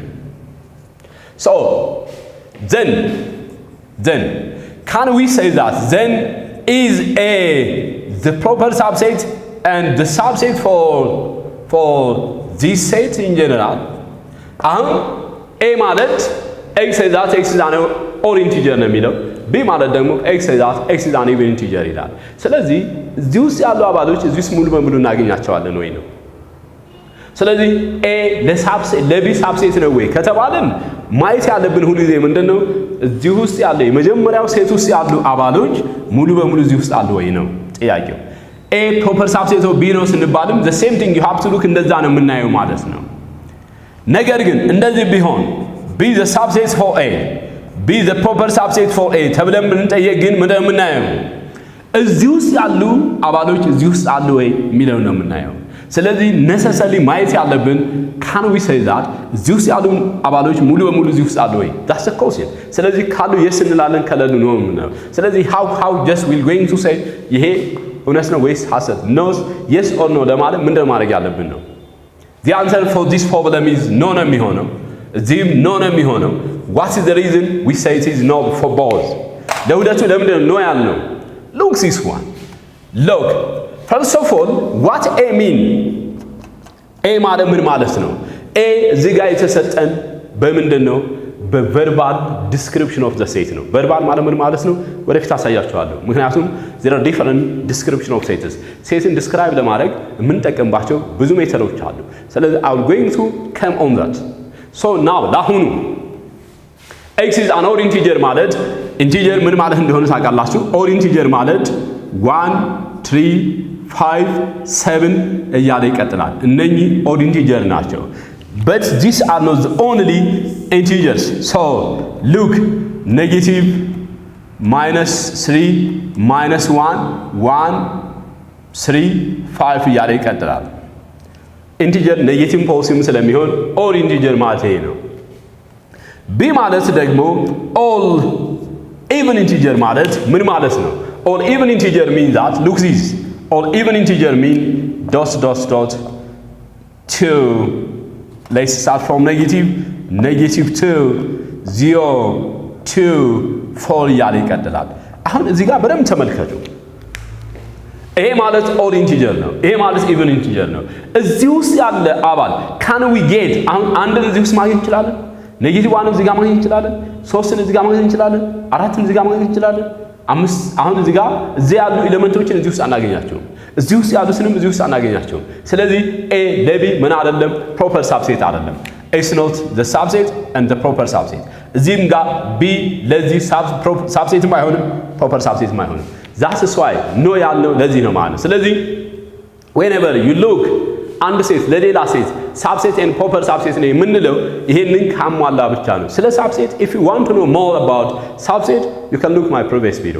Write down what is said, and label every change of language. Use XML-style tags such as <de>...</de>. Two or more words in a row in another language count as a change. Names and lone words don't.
<en>So then can we say that then is A the proper subset and the subset for this set in general?</en> <am>A ማለት X</am> <en>say that X is an odd integer</en> <am>ነው የሚለው B ማለት ደግሞ X</am> <en>say that X is an even integer</en> <am>ይላል። ስለዚህ እዚህ ውስጥ ያሉ አባሎች እዚህ ውስጥ ሙሉ በሙሉ እናገኛቸዋለን ወይ ነው። ስለዚህ A ለሳብሴት ለB ሳብሴት ነው ወይ ከተባለን ማየት ያለብን ሁሉ ጊዜ ምንድነው እዚህ ውስጥ ያለ የመጀመሪያው ሴት ውስጥ ያሉ አባሎች ሙሉ በሙሉ እዚህ ውስጥ አሉ ወይ ነው ጥያቄው። A</am> <en>proper subset of</en> <am>B ነው ስንባልም</am> <en>the same thing you have to look</en> <am>እንደዛ ነው የምናየው ማለት ነው። ነገር ግን እንደዚህ ቢሆን</am> <en>B the subset for A B the proper subset for A</en> <am>ተብለን ብንጠየቅ ግን ምንድነው የምናየው እዚህ ውስጥ ያሉ አባሎች እዚህ ውስጥ አሉ ወይ የሚለው ነው የምናየው። ስለዚህ necessarily ማየት ያለብን</am> <en>can we say that</en> <am>እዚህ ውስጥ ያሉ አባሎች ሙሉ በሙሉ እዚህ ውስጥ አሉ ወይ</am> <en>that's the question።</en> <am>ስለዚህ ካሉ yes እንላለን ከሌሉ ነው የምንለው። ስለዚህ</am> <en>how just we're going to say</en> <am>ይሄ እውነት ነው ወይስ ሐሰት</am> <en>no yes or no</en> <am>ለማለት ምንድነው ማድረግ ያለብን ነው።</am> <en>The answer for this problem is no</en> <am>ነው የሚሆነው። እዚህም no ነው የሚሆነው።</am> <en>What is the reason we say it is no for both?</en> <am>ለሁለቱ ለምንድነው no ያልነው?</am> <en>Look this one. Look. First of all, what A mean?</en> <am>A ማለት ምን ማለት ነው? A እዚህ ጋር የተሰጠን በምንድን ነው? በ</am> <en>verbal description of the set</en> <am>ነው። verbal ማለት ምን ማለት ነው? ወደፊት አሳያችኋለሁ። ምክንያቱም</am> <en>there are different description of sets.</en> <am>ሴትን describe ለማድረግ የምንጠቀምባቸው ብዙ ሜተዶች አሉ። ስለዚህ</am> <en>I'm going to come on that. So now</en> <am>ለአሁኑ</am> <en>X is an odd integer</en> <am>ማለት integer ምን ማለት እንደሆነ ታውቃላችሁ?</am> <en>odd integer ማለት 1 3 5 7</en> <am>እያለ ይቀጥላል። እነኚህ</am> <en>odd integer ናቸው። But these are not the only integers. So look, negative, minus 3, minus 1, 1, 3, 5</en> <am>እያለ ይቀጥላል።</am> <en>integer negative</en> <am>ፖዚቲቭ ስለሚሆን</am> <en>all integer</en> <am>ማለት ይሄ ነው። B ማለት ደግሞ</am> <en>all even integer</en> <am>ማለት ምን ማለት ነው?</am> <en>All even integer means that look this. All even integer mean dot 2. Let's start from negative 2 0 2 4</en> <am>እያለ ይቀጥላል። አሁን እዚህ ጋር በደንብ ተመልከቱ። ይሄ ማለት</am> <en>odd integer</en> <am>ነው። ይሄ ማለት</am> <en>even integer</en> <am>ነው። እዚህ ውስጥ ያለ አባል</am> <en>can we get</en> <am>አሁን አንድን እዚህ ውስጥ ማግኘት እንችላለን። ኔጌቲቭ 1 እዚህ ጋር ማግኘት እንችላለን። 3ን እዚህ ጋር ማግኘት እንችላለን። 4ን እዚህ ጋር ማግኘት እንችላለን። 5 አሁን እዚህ ጋር እዚህ ያሉ ኤሌመንቶችን እዚህ ውስጥ አናገኛቸውም። እዚህ ውስጥ ያሉትንም እዚህ ውስጥ አናገኛቸውም። ስለዚህ A ለB ምን አይደለም</am> <en>proper subset</en> <am>አይደለም።</am> <en>It's not the subset and the proper subset.</en> <am>እዚህም ጋር B ለዚህ ሳብሴትም አይሆንም</am> <en>proper subset</en> <am>አይሆንም።</am> <en>That's why no</en> <am>ያልነው ለዚህ ነው ማለት ነው። ስለዚህ</am> <en>whenever you look</en> <am>አንድ ሴት ለሌላ ሴት ሳብሴት</am> <en>and proper subset</en> <am>ነው የምንለው ይሄንን ካሟላ ብቻ ነው። ስለ ሳብሴት</am> <en>if you want to know more about subset you can look my previous video.</en>